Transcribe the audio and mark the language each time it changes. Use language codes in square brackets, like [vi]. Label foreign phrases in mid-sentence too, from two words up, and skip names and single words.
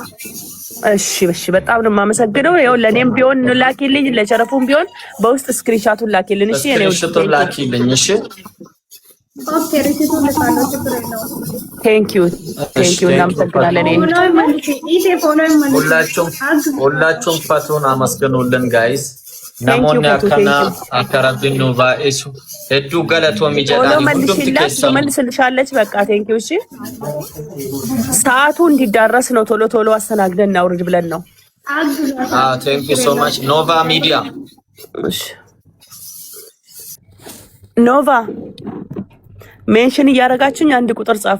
[am] እሺ በጣም ነው የማመሰግነው። ይኸው ለኔም ቢሆን ላኪልኝ፣ ለሸረፉም ቢሆን በውስጥ ስክሪንሻቱን ላኪልን። እሺ እኔው ላኪልኝ። እሺ ኦኬ ሪሲቱን ልካለሁ፣ ችግር የለውም። [en] thank you እናመሰግናለን። [am] ሁላችሁም ፈቱን አመስግኑልን ጋይስ። [om] namoonni akkana akka rabbiin nu baay'isu hedduu galatoomii jedhanii hundumti keessan [am] መልስልሻለች። በቃ [en] thank you። [am] እሺ ሰዓቱ እንዲዳረስ ነው ቶሎ ቶሎ አስተናግደን እናውርድ ብለን ነው። [en] thank you so much Nova Media። [am] እሺ ኖቫ ሜንሽን እያደረጋችሁኝ አንድ ቁጥር ጻፉ።